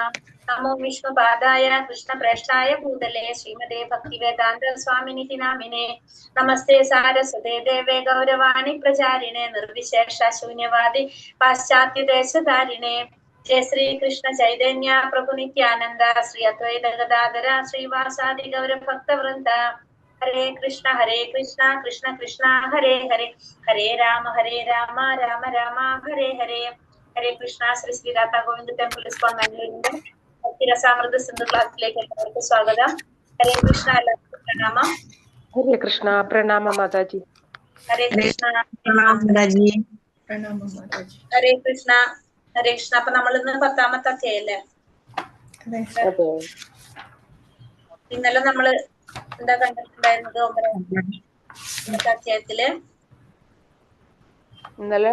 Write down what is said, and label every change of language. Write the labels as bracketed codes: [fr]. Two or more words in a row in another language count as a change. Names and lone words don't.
[sa] नमो विष्णुपादाय कृष्णप्रेष्ठाय भूतले श्रीमते भक्तिवेदान्त स्वामिनिति नामिने। नमस्ते सारस्वते देवे गौरवाणी प्रचारिणे निर्विशेष शून्यवादी पाश्चात्य देशधारिणे। जय श्री कृष्ण चैतन्य प्रभु नित्यानंद श्री अद्वैत गदाधर श्रीवासादि गौर भक्त वृंद। हरे कृष्ण कृष्ण कृष्ण हरे हरे, हरे राम राम राम हरे हरे। [ml] हरे कृष्ण। श्री श्री राधा गोविंद टेम्पल इस्कॉन मंगलूरिന്റെ ഭക്തിരസാമൃത സിന്ധു ക്ലാസ്സിലേക്ക് എല്ലാവർക്കും സ്വാഗതം. ഹരേ കൃഷ്ണ. എല്ലാവർക്കും പ്രണാമം. [hi] हरे कृष्णा। प्रणाम माताजी। हरे कृष्ण. [ml] മാതാജി. ഹരേ കൃഷ്ണ. ഹരേ കൃഷ്ണ. അപ്പൊ നമ്മൾ ഇന്ന് 10ാമത്തെ അധ്യായല്ലേ? ഇന്നലെ നമ്മള് എന്താ കണ്ടിട്ടുണ്ടായിരുന്നത്? 9ാമത്തെ അധ്യായത്തില് ഇന്നലെ